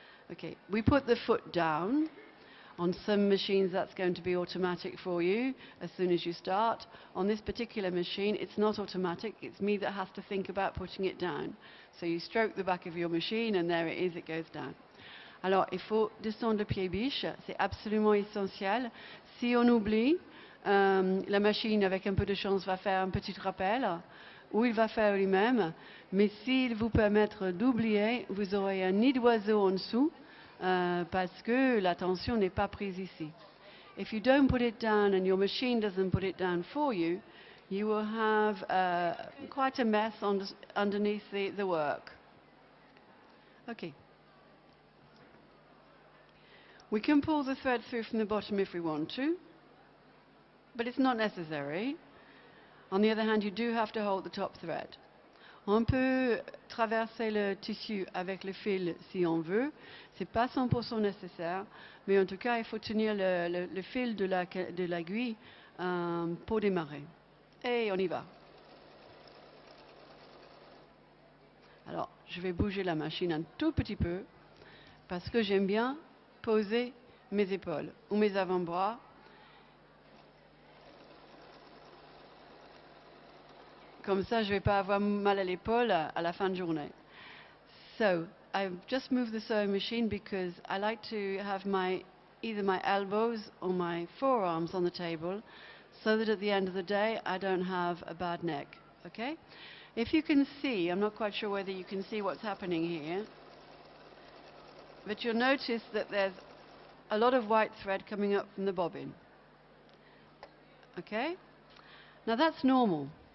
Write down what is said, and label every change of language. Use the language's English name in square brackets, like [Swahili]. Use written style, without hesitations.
[English] Okay, we put the foot down. On some machines that's going to be automatic for you as soon as you start. On this particular machine it's not automatic, it's me that has to think about putting it down. So you stroke the back of your machine and there it is, it goes down. [French] Alors il faut descendre le pied biche, c'est absolument essentiel. Si on oublie, la machine avec un peu de chance va faire un petit rappel ou il va faire lui-même, mais s'il vous permet d'oublier, vous aurez un nid d'oiseau en dessous. Parce que la tension n'est pas prise ici. [English] If you don't put it down and your machine doesn't put it down for you, you will have quite a mess underneath the work. Okay. We can pull the thread through from the bottom if we want to, but it's not necessary. On the other hand, you do have to hold the top thread. [French] On peut traverser le tissu avec le fil si on veut. Ce n'est pas 100% nécessaire, mais en tout cas, il faut tenir le fil de l'aiguille pour démarrer. Et on y va. Alors, je vais bouger la machine un tout petit peu parce que j'aime bien poser mes épaules ou mes avant-bras. Comme ça, je ne vais pas avoir mal à l'épaule à la fin de journée. [English] So, I've just moved the sewing machine because I like to have either my elbows or my forearms on the table so that at the end of the day I don't have a bad neck. Okay? If you can see, I'm not quite sure whether you can see what's happening here, but you'll notice that there's a lot of white thread coming up from the bobbin. Okay? Now that's normal.